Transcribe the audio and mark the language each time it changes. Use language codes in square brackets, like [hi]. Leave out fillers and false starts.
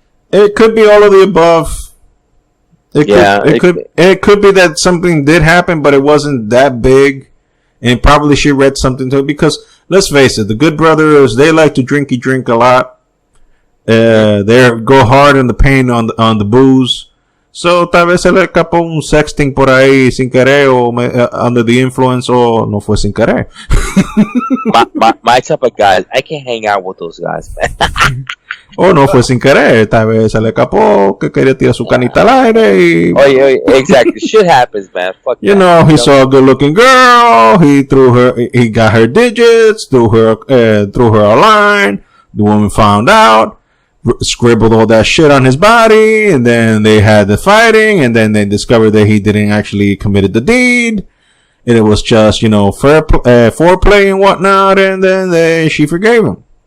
[en] It could be all of the above. It could be that something did happen, but it wasn't that big, and probably she read something to it. Because let's face it, the Good Brothers, they like to drink a lot. They go hard in the pain on the booze. [es] So tal vez se le escapó un sexting por ahí sin querer o [en] under the influence [es] o no fue sin querer. [en] my type of guys, I can't hang out with those guys, man. [es] O no fue sin querer, tal vez se le escapó que quería tirar su canita al aire y... [en] Oye, exactly. Shit happens, man. Fuck you that. know, he saw a good-looking girl, he got her digits, threw her a line, the woman found out, scribbled all that shit on his body, and then they had the fighting, and then they discovered that he didn't actually committed the deed, and it was just, foreplay and whatnot, and then she forgave him.